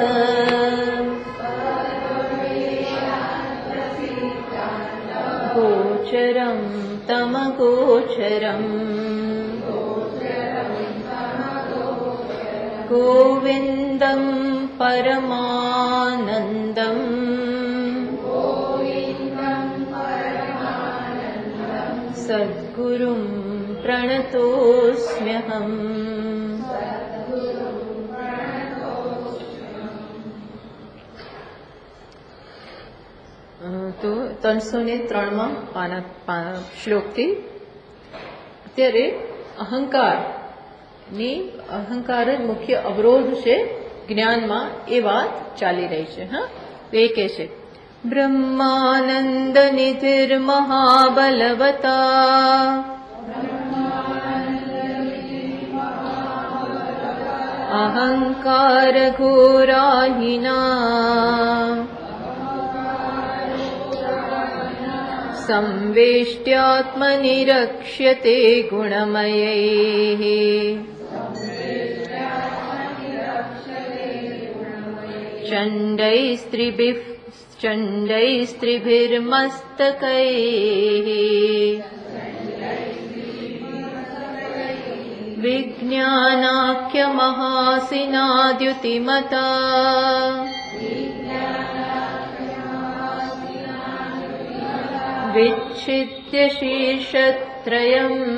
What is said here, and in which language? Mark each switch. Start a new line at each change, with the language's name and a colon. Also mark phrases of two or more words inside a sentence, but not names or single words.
Sanskrit: गोचरं तमगोचरम् गोविन्दं परमानन्दम् सद्गुरुं प्रणतोऽस्म्यहम्।
Gujarati: તો 303માં શ્લોકથી અત્યારે અહંકાર જ મુખ્ય અવરોધ છે જ્ઞાનમાં એ વાત ચાલી રહી છે. હા, એ કહે છે
Sanskrit: બ્રહ્માનંદ નિધિર્મહાબલવતા અહંકાર ઘોરાહિના संवेष्ट्यात्मनिरक्ष्यते गुणमयैः चण्डैस्त्रिभिर्मस्तकैः विज्ञानाख्यमहासिनाद्युतिमता विच्छिद्य शीर्षत्रयम्